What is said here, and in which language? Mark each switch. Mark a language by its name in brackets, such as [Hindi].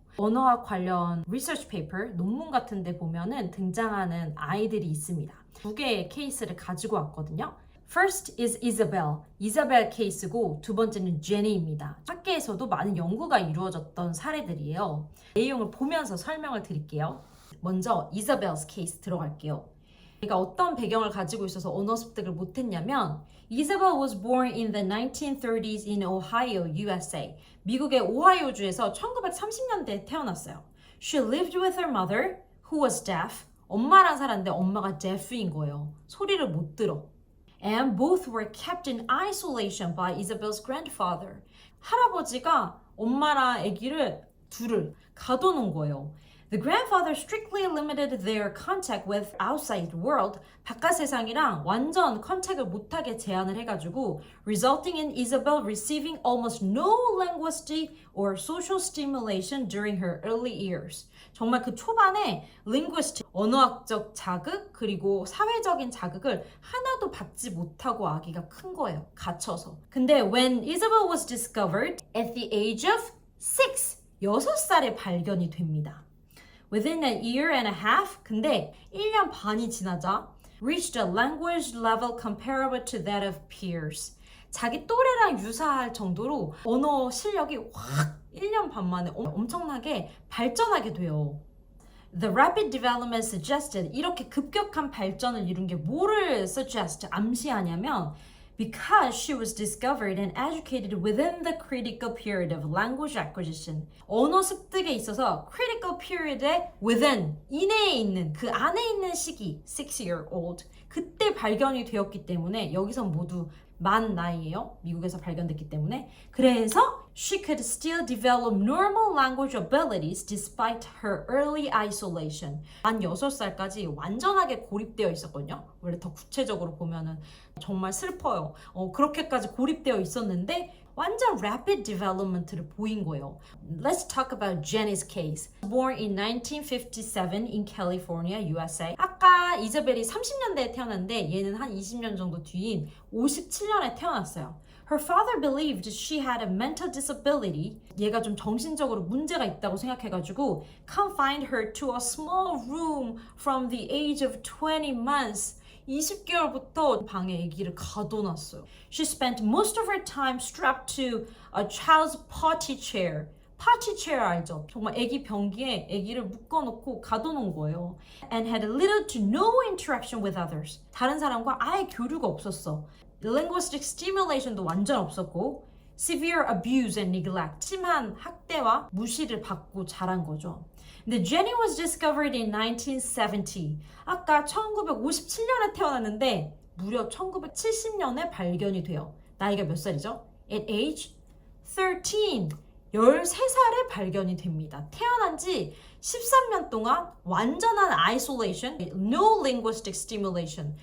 [Korean] 언어학 관련 리서치 페이퍼, 논문 같은 데 보면은 등장하는 아이들이 있습니다. 두 개의 케이스를 가지고 왔거든요. [English] First is Isabel. [Korean] 이사벨 케이스고 두 번째는 Jenny입니다. 학계에서도 많은 연구가 이루어졌던 사례들이에요. 내용을 보면서 설명을 드릴게요. 먼저 Isabel's 케이스 들어갈게요. 그러니까 어떤 배경을 가지고 있어서 언어 습득을 못했냐면 [English] Isabel was born in the 1930s in Ohio, USA. [Korean] 미국의 오하이오주에서 1930년대에 태어났어요. [English] She lived with her mother, who was deaf. [Korean] 엄마랑 살았는데 엄마가 deaf인 거예요. 소리를 못 들어. [English] And both were kept in isolation by Isabel's grandfather. [Korean] 할아버지가 엄마랑 아기를 둘을 가둬놓은 거예요. [English] The grandfather strictly limited their contact with outside world. [Korean] 바깥 세상이랑 완전 컨택을 못하게 제한을 해가지고 [English] resulting in Isabel receiving almost no linguistic or social stimulation during her early years. [Korean] 정말 그 초반에 linguistic, 언어학적 자극 그리고 사회적인 자극을 하나도 받지 못하고 아기가 큰 거예요. 갇혀서. [English] 근데 when Isabel was discovered at the age of [Korean] 6살에 발견이 됩니다. [English] Within a year and a half, [Korean] 근데 1년 반이 지나자 [English] reached a language level comparable to that of peers. [Korean] 자기 또래랑 유사할 정도로 언어 실력이 확 1년 반 만에 엄청나게 발전하게 돼요. [English] The rapid development suggested [Korean] 이렇게 급격한 발전을 이룬 게 뭐를 suggest, 암시하냐면 [English] because she was discovered and educated within the critical period of language acquisition. [Korean] 언어 습득에 있어서 critical period의 within, 이내에 있는, 그 안에 있는 시기, 6-year-old. 그때 발견이 되었기 때문에 여기선 모두 만 나이예요. 미국에서 발견됐기 때문에. [English] 그래서 she could still develop normal language abilities despite her early isolation. [Korean] 만 6살까지 완전하게 고립되어 있었거든요. 원래 더 구체적으로 보면은 정말 슬퍼요. 그렇게까지 고립되어 있었는데 완전 rapid development를 보인 거예요. [English] Let's talk about Jenny's case. Born in 1957 in California, USA. [Korean] 아까 이자벨이 30년대에 태어났는데 얘는 한 20년 정도 뒤인 57년에 태어났어요. [English] Her father believed she had a mental disability. [Korean] 얘가 좀 정신적으로 문제가 있다고 생각해가지고 [English] confined her to a small room from the age of 20 months. [Korean] 20개월부터 방에 아기를 가둬놨어요. [English] She spent most of her time strapped to a child's potty chair. [Korean] potty chair 알죠? 정말 아기 변기에 아기를 묶어놓고 가둬놓은 거예요. [English] And had little to no interaction with others. [Korean] 다른 사람과 아예 교류가 없었어. [English] Linguistic stimulation도 [Korean] 완전 없었고 [English] severe abuse and neglect. [Korean] 심한 학대와 무시를 받고 자란 거죠. [English] 근데 Jenny was discovered in 1970. [Korean] 아까 1957년에 태어났는데 무려 1970년에 발견이 돼요. 나이가 몇 살이죠? [English] At age 13. [Korean] 13살에 발견이 됩니다. 태어난 지 13년 동안 완전한 isolation, [English] no linguistic stimulation.